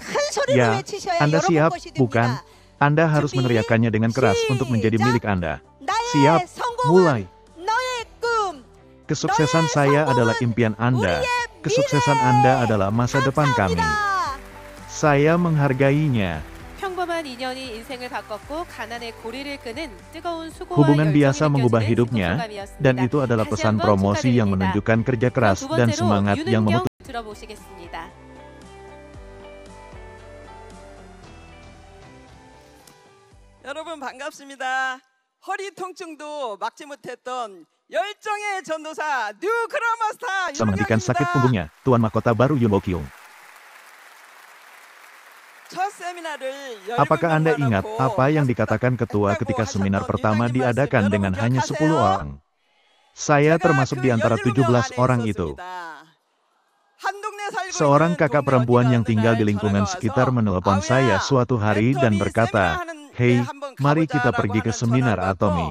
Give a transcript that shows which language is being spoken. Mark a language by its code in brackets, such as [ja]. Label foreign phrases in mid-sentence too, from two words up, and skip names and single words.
[id] Ya, Anda siap, bukan? Anda harus meneriakkannya dengan keras untuk menjadi milik Anda. Siap, mulai. Kesuksesan saya adalah impian Anda. Kesuksesan Anda adalah masa depan kami. Saya menghargainya. [ko] 평범한 인연이 인생을 바꿨고 가난의 고리를 끄는 뜨거운 수고와 [id] Hubungan [ko] 열정이 [id] biasa mengubah [ko] 느껴지는 [id] hidupnya, [ko] 승부감이었습니다. [id] dan itu adalah [ko] 다시 [id] pesan [ko] 한번 [id] promosi yang [ko] 축하드립니다. [id] menunjukkan kerja keras [ko] 두 [id] dan [ko] 번째로 [id] semangat yang [ko] 윤은경 [id] memutus. [ko] 들어보시겠습니다. 여러분 반갑습니다. 허리 통증도 막지 못했던 열정의 전도사 [en] new grandmaster [id] Menghentikan sakit [ko] 윤은경입니다. [id] punggungnya, Tuan Mahkota baru Yoon Bo-kyung. [ko] 첫 세미나를 [id] Apakah Anda [ko] 17명 [id] ingat [ko] 놓고 [id] apa yang dikatakan ketua ketika seminar pertama diadakan dengan hanya 10 orang? Saya termasuk di antara 17 orang itu. Seorang kakak perempuan yang tinggal di lingkungan sekitar menelepon saya suatu hari dan berkata, "Hei, mari kita pergi ke seminar Atomi."